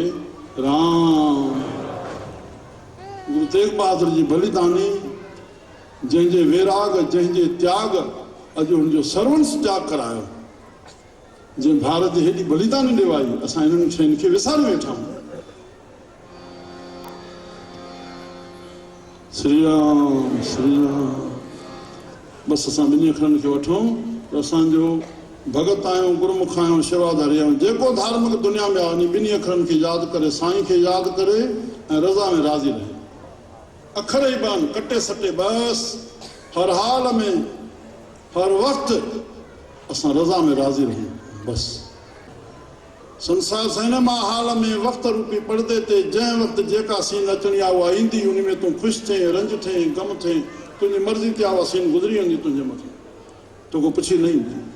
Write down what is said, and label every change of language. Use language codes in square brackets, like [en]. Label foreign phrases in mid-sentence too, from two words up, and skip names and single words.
[sd] राम गुरु तेग बहादुर जी बलिदानी, जंहिंजे वैराग, जंहिंजे त्याग, अॼु हुनजो सर्वंस त्याग करायो, जंहिं भारत जी हेॾी बलिदानी ॾेवाई, असां हिननि शयुनि खे विसारे वेठा आहियूं। श्री राम श्री राम। बसि असां ॿिनी अखरनि खे वठूं त असांजो भगत आहियूं, गुरमुख आहियूं, शेवादारी आहियूं। जेको धार्मिक दुनिया में आहे, इन ॿिनी अखरनि खे यादि करे, साईं खे यादि करे ऐं रज़ा में राज़ी रहे। अखर ई बन कटे सटे, बसि हर हाल में, हर वक़्तु असां रज़ा में राज़ी रहूं। बसि संसार सिनेमा हाल में वक़्त रूपी पर्दे ते जंहिं वक़्तु जेका सीन अचणी आहे उहा ईंदी, उन में तूं ख़ुशि थिए, रंज थिए, गम थिए, तुंहिंजी मर्ज़ी ते उहा सीन गुज़री वेंदी तुंहिंजे मथां, तोखे पुछी न ईंदी।